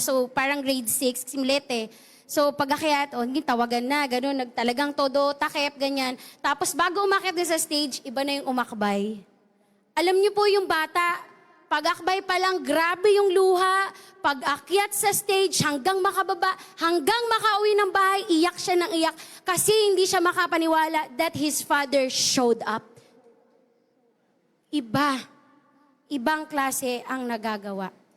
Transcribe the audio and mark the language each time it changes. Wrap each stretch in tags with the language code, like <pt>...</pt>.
<tl>So parang grade 6, simulete. So pag-akyat, tawagan na, gano'n, talagang todo, takip, ganyan. Tapos bago umakyat sa stage, iba na yung umakbay. Alam niyo po yung bata, pag-akbay pa lang, grabe yung luha. Pag-akyat sa stage, hanggang makababa, hanggang makauwi ng bahay, iyak siya ng iyak. Kasi hindi siya makapaniwala</tl> <en>that his father showed up.</en> <tl>Ibang klase ang nagagawa.</tl>